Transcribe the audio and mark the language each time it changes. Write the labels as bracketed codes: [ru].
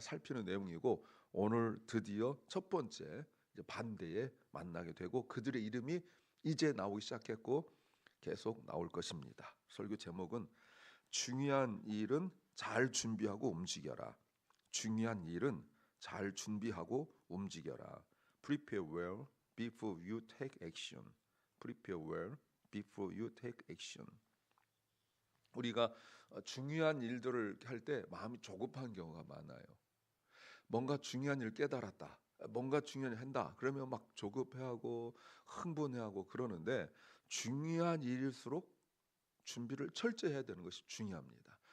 [ko] 살피는 내용이고 오늘 드디어 첫 번째 이제 반대에 만나게 되고 그들의 이름이 이제 나오기 시작했고 계속 나올 것입니다. 설교 제목은 중요한 일은 잘 준비하고 움직여라. 중요한 일은 잘 준비하고 움직여라. [en] Prepare well before you take action. Prepare well before you take action. [ko] 우리가 중요한 일들을 할 때 마음이 조급한 경우가 많아요. 뭔가 중요한 일 깨달았다. 뭔가 중요한 일 한다. 그러면 막 조급해하고 흥분해하고 그러는데 중요한 일일수록 준비를 철저히 해야 되는 것이 중요합니다.